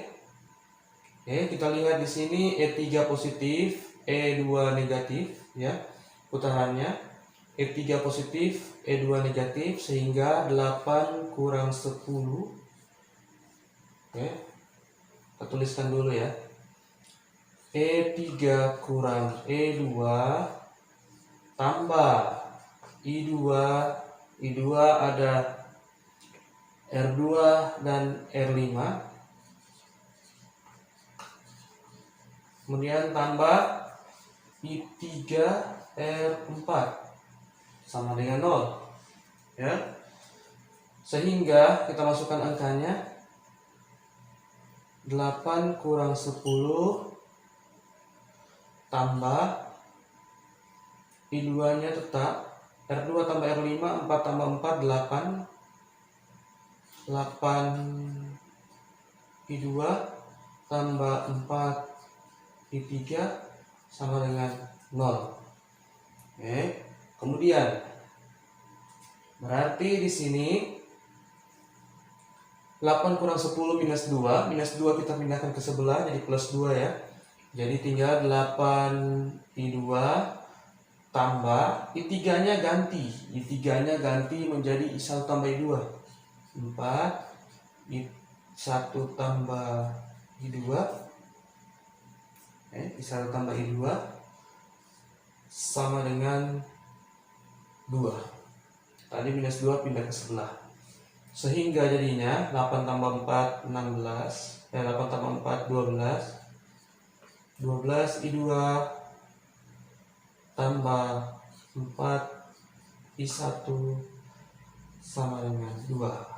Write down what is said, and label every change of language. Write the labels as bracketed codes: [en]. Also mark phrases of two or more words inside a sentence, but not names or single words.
[id] Kita lihat di sini E3 positif, E2 negatif ya. Putarannya E3 positif, E2 negatif, sehingga 8 kurang 10. Kita tuliskan dulu ya. E3 kurang E2 tambah I2 ada R2 dan R5. Kemudian tambah I3 R4 sama dengan 0. Ya. Sehingga kita masukkan angkanya 8 kurang 10 tambah I2 nya tetap R2 tambah R5, 4 tambah 4 8 I2 tambah 4 I3 sama dengan 0. Oke. Kemudian berarti di sini 8 kurang 10 minus 2. Minus 2 kita pindahkan ke sebelah jadi plus 2 ya. Jadi tinggal 8 I2 tambah I3 nya ganti. I3 nya ganti menjadi I1 tambah I2. 4 I1 tambah I2. I1 tambah I2 sama dengan 2. Tadi minus 2 pindah ke sebelah. Sehingga jadinya 8 tambah 4 16. 8 tambah 4 12. 12 I2 tambah 4 I1 sama dengan 2.